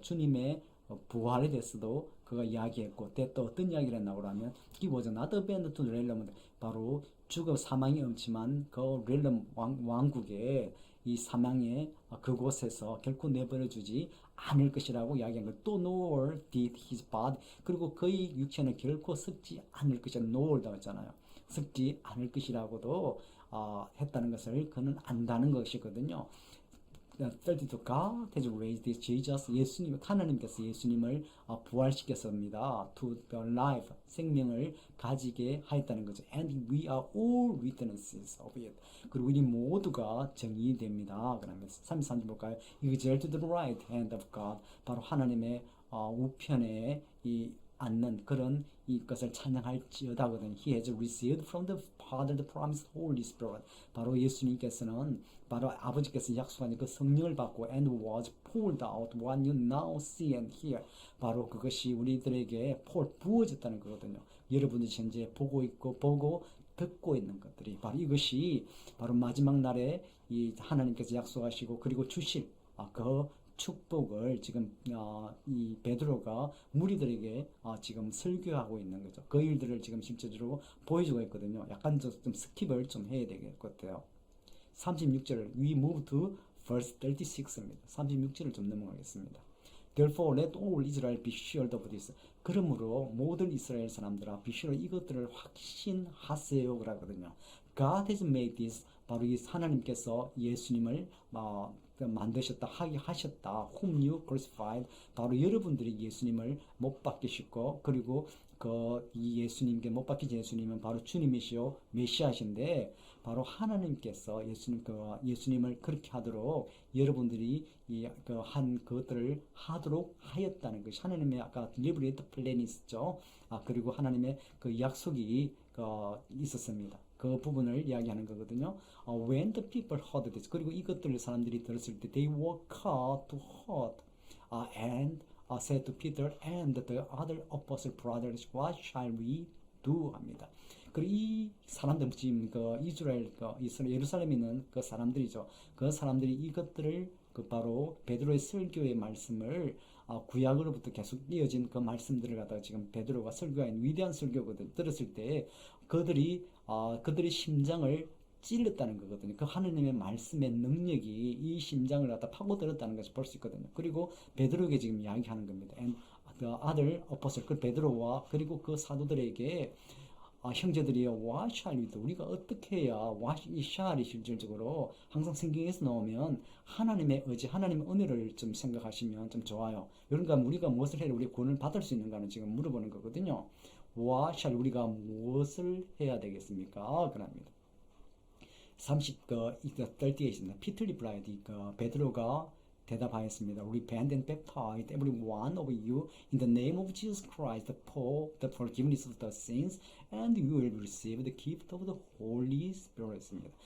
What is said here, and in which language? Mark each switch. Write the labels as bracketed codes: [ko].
[ko] 주님의 부활에 대해서도 그가 이야기했고 또 어떤 이야기를 했나고 하면 [en] he was not abandoned to realm [ko] 바로 죽어 사망이 엄침한 그 렐름 왕국의 이 사망의 그곳에서 결코 내버려주지 않을 것이라고 이야기한 것. 또 [en] nor did his body [ko] 그리고 그의 육체는 결코 썩지 않을 것이라 nor라고 했잖아요. 썩지 않을 것이라고도 했다는 것을 그는 안다는 것이거든요. [en] 32 God has raised this Jesus [ko] 예수님 하나님께서 예수님을 부활시켰습니다. [en] To the life [ko] 생명을 가지게 하였다는 거죠. [en] And we are all witnesses of it. [ko] 그리고 우리 모두가 증인됩니다. 그러면 33절 볼까요? [en] Exalt the right hand of God [ko] 바로 하나님의 우편에 이 않는 그런 이것을 찬양할지어다거든. [en] He has received from the Father the promised Holy Spirit. [ko] 바로 예수님께서는 바로 아버지께서 약속한 그 성령을 받고 [en] and was poured out what you now see and hear. [ko] 바로 그것이 우리들에게 부어졌다는 거거든요. 여러분들이 현재 보고 있고 보고 듣고 있는 것들이 바로 이것이 바로 마지막 날에 이 하나님께서 약속하시고 그리고 주실 그 축복을 지금 이 베드로가 무리들에게 지금 설교하고 있는 거죠. 그 일들을 지금 실제로 보여주고 있거든요. 약간 좀 스킵을 좀 해야 될 것 같아요. 36절을 [en] we move to verse 36입니다. [ko] 36절을 좀 넘어가겠습니다. [en] Therefore let all Israel be sure of this. [ko] 그러므로 모든 이스라엘 사람들아 [en] be sure [ko] 이것들을 확신하세요 그러거든요. [en] God has made this [ko] 바로 이 하나님께서 예수님을 만드셨다 하셨다. [en] Whom you crucified [ko] 바로 여러분들이 예수님을 못 박히셨고 그리고 이 예수님께 못 박히신 예수님은 바로 주님이시요 메시아신데 바로 하나님께서 예수님을 그렇게 하도록 여러분들이 한 것들을 하도록 하였다는 것이 하나님의 아까 [en] deliberate plan [ko] 이 있었죠. 그리고 하나님의 그 약속이 있었습니다. 그 부분을 이야기하는 거거든요. [en] When the people heard this [ko] 그리고 이것들을 사람들이 들었을 때 [en] they were cut to heart and said to Peter and the other apostle brothers what shall we do 합니다. [ko] 그리고 이 사람들 지금 이스라엘 예루살렘에 있는 그 사람들이죠. 그 사람들이 이것들을 바로 베드로의 설교의 말씀을 구약으로부터 계속 이어진 그 말씀들을 갖다가 지금 베드로가 설교한 위대한 설교거든 들었을 때 그들이 심장을 찔렀다는 거거든요. 그 하느님의 말씀의 능력이 이 심장을 갖다 파고들었다는 것을 볼 수 있거든요. 그리고 베드로에게 지금 이야기하는 겁니다. [en] And the other apostle [ko] 그 베드로와 그리고 그 사도들에게 형제들이여, [en] what shall we do? [ko] 우리가 어떻게 해야, what 이 shall이 실질적으로 항상 성경에서 나오면 하나님의 의지, 하나님의 은혜를 좀 생각하시면 좀 좋아요. 그러니까 우리가 무엇을 해야 우리 구원을 받을 수 있는가는 지금 물어보는 거거든요. [en] what shall [ko] 우리가 무엇을 해야 되겠습니까? 그럽니다. 38에 있습니다. [en] 피터 리플라이드, [ko] 베드로가 대답하였습니다. [en] Repent and baptize every one of you in the name of Jesus Christ for the forgiveness of the sins, and you will receive the gift of the Holy Spirit입니다.